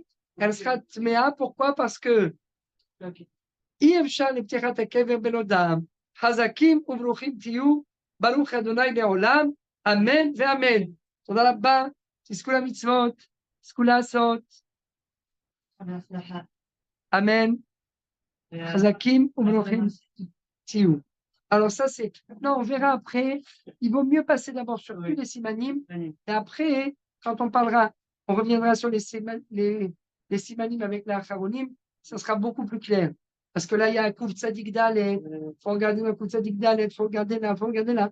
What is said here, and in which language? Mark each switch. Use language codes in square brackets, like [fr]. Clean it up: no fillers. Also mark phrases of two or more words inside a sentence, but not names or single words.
[fr] Elle sera tméa. Pourquoi? Parce que [he] חזקים וברוכים תהיו, ברוך ה׳ לעולם, אמן ואמן. תודה רבה, תזכו למצוות, תזכו לעשות. אמן. חזקים וברוכים תהיו. [fr] Alors ça, c'est... Non, on verra après. Il vaut mieux passer d'abord sur tous les simanim. Et après, quand on parlera, on reviendra sur les simanim avec la acharonim, ça sera beaucoup plus clair. Parce que là, il y a un Kouf Tzadik Dalet, il faut regarder le Kouf Tzadik Dalet, il faut regarder là, il faut regarder là.